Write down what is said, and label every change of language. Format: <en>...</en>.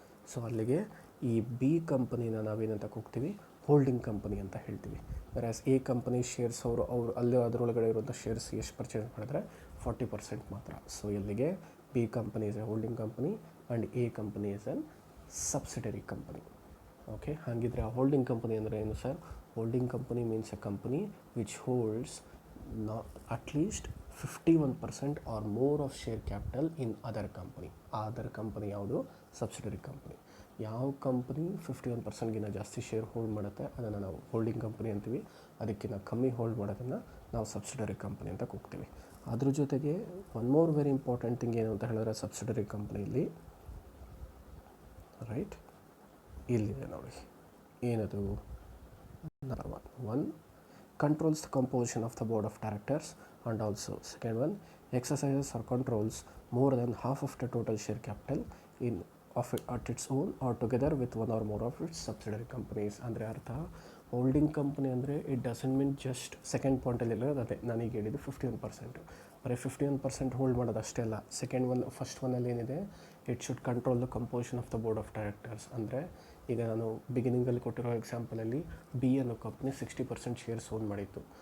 <kn>So ಅಲ್ಲಿಗೆ ಈ B ಕಂಪನಿನ ನಾವೇನಂತ ಹೋಗ್ತೀವಿ, ಹೋಲ್ಡಿಂಗ್ ಕಂಪನಿ ಅಂತ ಹೇಳ್ತೀವಿ. ವೆರಾಸ್ ಎ ಕಂಪನಿ ಶೇರ್ಸ್ ಅವರು ಅಲ್ಲಿ ಅದರೊಳಗಡೆ ಇರುವಂಥ ಶೇರ್ಸ್ ಎಷ್ಟು ಪರ್ಚೇಸ್ ಮಾಡಿದ್ರೆ 40% ಮಾತ್ರ.</kn> <en>so</en> <kn>ಇಲ್ಲಿಗೆ</kn> <en>B company is a holding company and A company is an subsidiary company.</en> <kn>Okay, ಹಾಗಿದ್ರೆ ಆ ಹೋಲ್ಡಿಂಗ್ ಕಂಪನಿ ಅಂದರೆ ಏನು sir?</kn> <en>Holding company means a company which holds at least 51% or more of share capital in other company.</en> <kn>Other company ಯಾವುದು? Subsidiary company. ಯಾವ company 51%ಗಿಂತ ಜಾಸ್ತಿ share hold ಮಾಡುತ್ತೆ ಅದನ್ನು ನಾವು ಹೋಲ್ಡಿಂಗ್ ಕಂಪನಿ ಅಂತೀವಿ. ಅದಕ್ಕಿಂತ ಕಮ್ಮಿ ಹೋಲ್ಡ್ ಮಾಡೋದನ್ನು ನಾವು ಸಬ್ಸಿಡರಿ ಕಂಪನಿ ಅಂತ ಕೂಗ್ತೀವಿ. ಅದ್ರ ಜೊತೆಗೆ</kn> <en>one more very important thing</en> <kn>ಏನು ಅಂತ ಹೇಳಿದ್ರೆ ಸಬ್ಸಿಡರಿ ಕಂಪನಿಯಲ್ಲಿ ರೈಟ್ ಇಲ್ಲಿದೆ ನೋಡಿ, ಏನದು?</kn> <en>Number one controls the composition of the board of directors, and also second one exercises or controls more than half of the total share capital in of it at its own or together with one or more of its subsidiary companies.</en> <kn>ಅಂದರೆ ಅರ್ಥ, holding company ಅಂದರೆ</kn> <en>it doesn't mean just</en> <kn>second ಪಾಯಿಂಟಲ್ಲಿಲ್ಲ, ಅದೇ ನನಗೆ ಹೇಳಿದ್ದು 51%. ಬರೀ 51% hold ಮಾಡೋದು ಅಷ್ಟೇ ಅಲ್ಲ. ಫಸ್ಟ್ ಒನ್ನಲ್ಲಿ ಏನಿದೆ,</kn> <en>It should control the composition of the board of directors.</en> <kn>ಅಂದರೆ ಈಗ ನಾನು ಬಿಗಿನಿಂಗಲ್ಲಿ ಕೊಟ್ಟಿರೋ ಎಕ್ಸಾಂಪಲಲ್ಲಿ ಬಿ ಅನ್ನೋ ಕಂಪ್ನಿ 60% ಶೇರ್ಸ್ ಹೋಲ್ಡ್ ಮಾಡಿತ್ತು.</kn>